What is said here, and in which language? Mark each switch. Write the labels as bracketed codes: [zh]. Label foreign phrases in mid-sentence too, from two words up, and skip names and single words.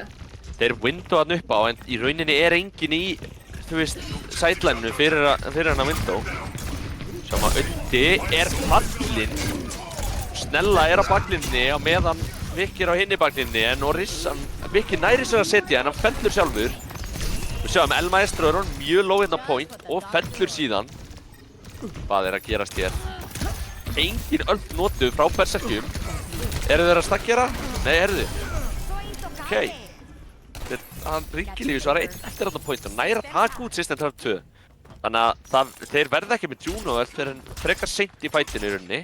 [is] Þeir window hann upp á, en í rauninni er enginn í, þú veist, sideline-inu fyrir hann að window. Sjáum að Uddi er fallinn. Snella er á baklinni á meðan Viki er á hinni baklinni, en Rissan, Viki næri sér að setja en hann fellur sjálfur. Við sjáum El Maestro er mjög [en] low in the point [is] og fellur síðan. Hvað er að gerast hér? Engin öll notuð frá Berserkjum. Eru þeir að stakkjara? Nei, eru þið? Ok. Hann Brinklífis var einn eftir þarna point og næri að taka út system 2. Þannig að þeir verða ekki með Juno öll þegar hann frekar seint í fætinu í rauninni.